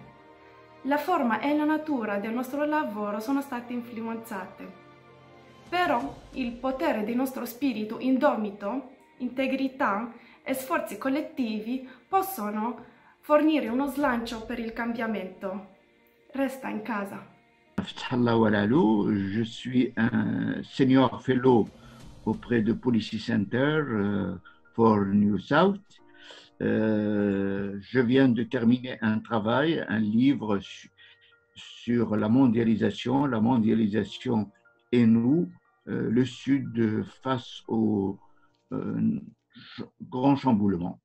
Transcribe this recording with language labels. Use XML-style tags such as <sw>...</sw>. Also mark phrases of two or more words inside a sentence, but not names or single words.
<it>La forma e la natura del nostro lavoro sono state influenzate. Però il potere del nostro spirito indomito, integrità e sforzi collettivi possono fornire uno slancio per il cambiamento. Resta in casa.</it> <fr>Je suis un</fr> <en>senior fellow</en> <fr>auprès de Policy Center for New South. Je viens de terminer un travail, un livre sur la mondialisation et nous, le Sud face au grand chamboulement.</fr>